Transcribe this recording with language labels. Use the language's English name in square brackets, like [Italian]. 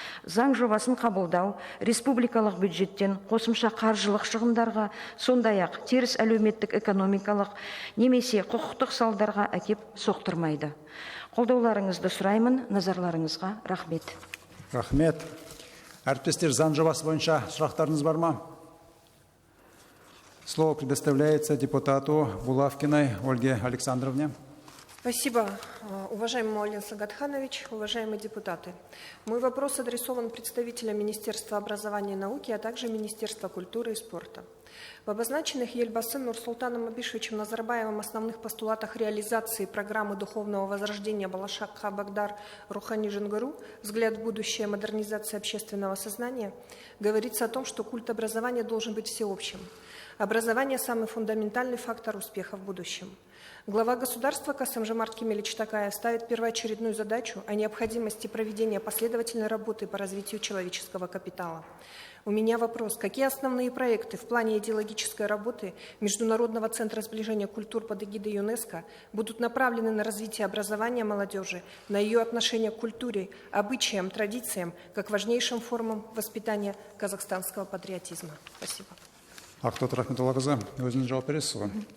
[Kazakh] Заң жобасын қабылдау республикалық бюджеттен қосымша қаржылық шығындарға, сондай-ақ теріс әлеуметтік экономикалық немесе құқықтық салдарға әкеп соқтырмайды. Қолдауларыңызды сұраймын, назарларыңызға рахмет. Рахмет. Әріптестер, заң жобасы бойынша сұрақтарыңыз бар ма? [Russian] Слово предоставляется депутату Булавкиной Ольге Александровне. Спасибо, уважаемый Маулен Сагатханович, уважаемые депутаты. Мой вопрос адресован представителям Министерства образования и науки, а также Министерства культуры и спорта. В обозначенных Елбасы Нурсултаном Абишевичем Назарбаевым основных постулатах реализации программы духовного возрождения Балашак Хабагдар Рухани Женгару «Взгляд в будущее. Модернизация общественного сознания» говорится о том, что культ образования должен быть всеобщим. Образование – самый фундаментальный фактор успеха в будущем. Глава государства Касым-Жомарт Кемелевич Токаев ставит первоочередную задачу о необходимости проведения последовательной работы по развитию человеческого капитала. У меня вопрос. Какие основные проекты в плане идеологической работы Международного центра сближения культур под эгидой ЮНЕСКО будут направлены на развитие образования молодежи, на ее отношение к культуре, обычаям, традициям, как важнейшим формам воспитания казахстанского патриотизма? Спасибо. [Kazakh] Ақтоты Рахметоллақызы, өзіңіз жауап бересіз ғой?